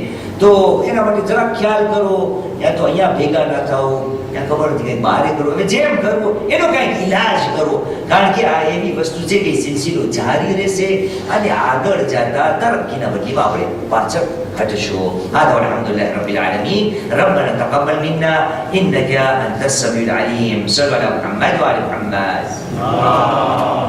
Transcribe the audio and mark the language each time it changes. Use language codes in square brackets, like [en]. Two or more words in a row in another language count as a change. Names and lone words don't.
[gu] તો એના માટે જરાક ખ્યાલ કરો, યા તો અહીંયા ભેગા ના થાઓ, યા ખબર નથી કંઈક બહારે કરો. હવે જેમ કરવો એનો કંઈક ઈલાજ કરો, કારણ કે આ એવી વસ્તુ છે કે સિલસિલો જારી રહેશે અને આગળ જતા તરક્કીના બદલીમાં આપણે પાછળ હટશો. [ar] هذا والحمد لله رب العالمين. ربنا تقبل منا انك انت السميع العليم. صلى الله على محمد وعلى محمد.